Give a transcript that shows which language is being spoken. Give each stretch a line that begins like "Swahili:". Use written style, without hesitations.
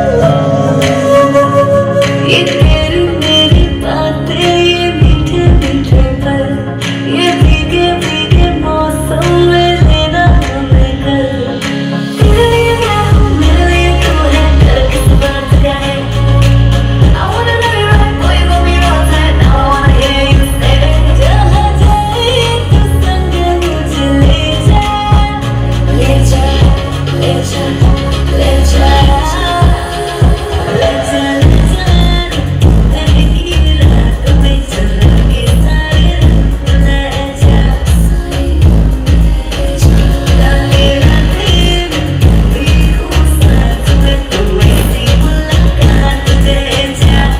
Hindi: ये तेरी मेरी बातें, ये मीठे मीठे पल, ये भीगे भीगे मौसम में लेना हमें कल। तेरे लिए मैं हूँ, मेरे लिए तू है, डर किस बात का है?
English: I wanna love you right, boy, you got me wrong side. Now I wanna hear you say,
Hindi: जहाँ जाए तू संग मुझे ले जा, ले जा, ले जा, ले जा, ले जा, ले जा। तेरे की रात में चला के सारे रंग ले जा, लागे रातें में भी हूँ साथ में, तू ऐसी मुलाकात दे जा।